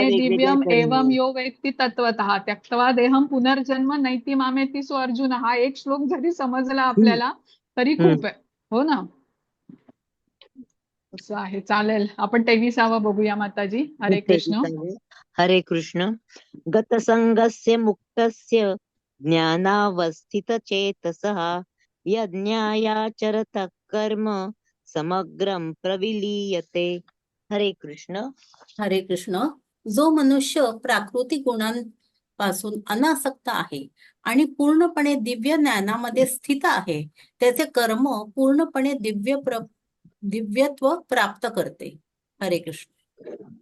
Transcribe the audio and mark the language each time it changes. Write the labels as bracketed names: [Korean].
[Marathi] वेगवेगळ्या [Sanskrit] दिव्यम एवं [Marathi] तऱ्हेने. [Sanskrit] यो वेत्ती तत्वतः त्यक्त्वा देहम पुनर्जन्म नैति मामेति सो अर्जुन. [Marathi] हा एक श्लोक जरी समजला हम्म. आपल्याला तरी हम्म. खूप आहे, हो ना. असं आहे. चालेल, आपण 23वा बघूया माताजी. हरे कृष्ण. हरे कृष्ण. [Sanskrit] गतसंगस्य मुक्तस्य ज्ञानावस्थितचेतसः यज्ञायाचरतः कर्म समग्रं प्रविलीयते. [Marathi] हरे कृष्ण. हरे कृष्ण. जो मनुष्य प्राकृतिक गुणांपासून अनासक्त आहे आणि पूर्णपणे दिव्य ज्ञानामध्ये स्थित आहे, त्याचे कर्म पूर्णपणे दिव्यत्व प्राप्त करते. हरे कृष्ण.